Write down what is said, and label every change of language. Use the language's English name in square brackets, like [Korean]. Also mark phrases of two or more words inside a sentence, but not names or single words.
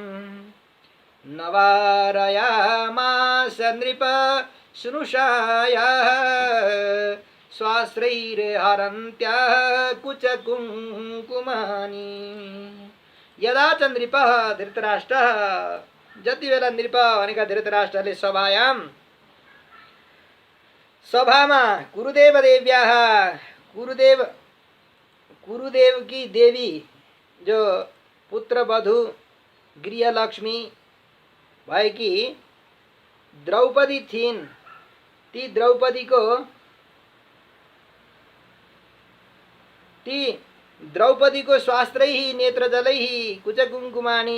[Sanskrit] नवारयामास नृप स्नुषायाः स्वाश्रैर्हरन्त्याः कुचकुङ्कुमानि। यदा च नृपः धृतराष्ट्रः, [Nepali] जति बेला नृप भनेका धृतराष्ट्रले सभामा [Sanskrit] कुरुदेव देव्याः, [Hindi] कुरुदेव की देवी जो [Nepali] पुत्रवधु गृहलक्ष्मी भएकी द्रौपदी थिइन्, ती द्रौपदीको [Sanskrit] स्वास्त्रैः नेत्रजलैः कुचकुङ्कुमानि।